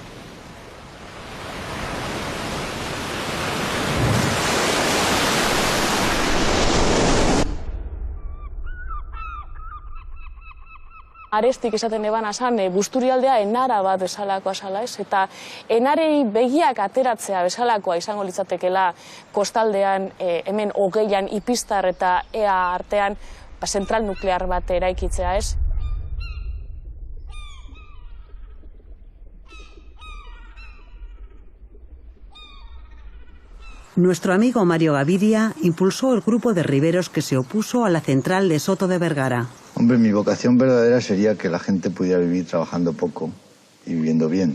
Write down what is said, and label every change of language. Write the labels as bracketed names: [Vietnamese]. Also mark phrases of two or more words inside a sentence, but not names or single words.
[Basque] Arestik esaten eban asan, Busturialdea enara bat bezalakoa zala, ez? Eta enarei begiak ateratzea bezalakoa izango litzatekela kostaldean, hemen Ogeian, Ipistar eta EA artean, zentral nuklear bat eraikitzea, ez? [Spanish] Nuestro amigo Mario Gaviria impulsó el grupo de riberos que se opuso a la central de Soto de Vergara. Hombre, mi vocación verdadera sería que la gente pudiera vivir trabajando poco y viviendo bien.